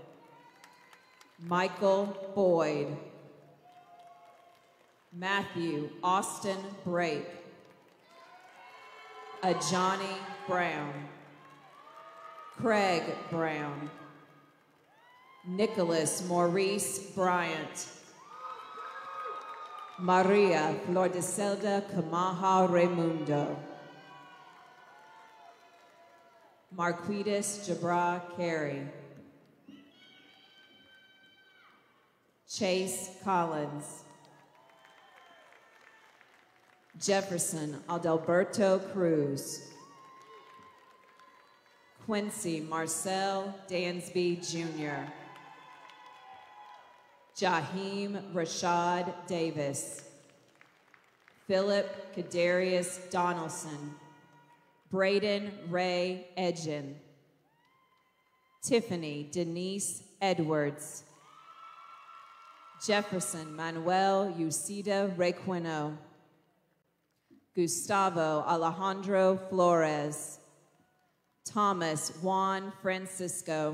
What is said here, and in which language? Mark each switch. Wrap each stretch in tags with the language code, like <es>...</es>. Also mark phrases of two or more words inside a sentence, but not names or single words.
<en>Michael Boyd. Matthew Austin Brake. Ajani Brown. Craig Brown. Nicholas Maurice Bryant. Maria Flordeselda Camaha Raimundo. Marquitas Jabra Carey. Chase Collins. Jefferson Adalberto Cruz. Quincy Marcel Dansby Jr. Jaheim Rashad Davis. Philip Kadarius Donaldson. Braden Ray Edgen. Tiffany Denise Edwards. Jefferson Manuel Ucida Requeno. Gustavo Alejandro Flores. Thomas Juan Francisco.</en>